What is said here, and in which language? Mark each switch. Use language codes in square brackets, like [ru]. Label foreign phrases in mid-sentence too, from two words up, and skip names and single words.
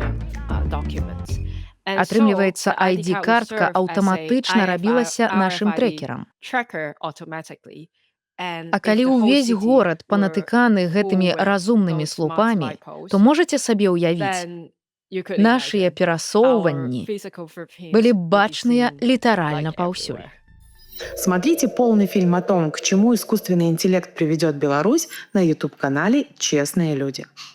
[be] Атрымліваецца, ID-картка аўтаматычна рабілася нашым трэкерам. А калі ўвесь горад панатыканы гэтымі разумнымі слупамі, то можаце сабе ўявіць, нашыя перасоўванні былі бачныя літаральна паўсюль. [ru] Смотрите полный фильм о том, к чему искусственный интеллект приведет Беларусь, на YouTube-канале «Честные люди».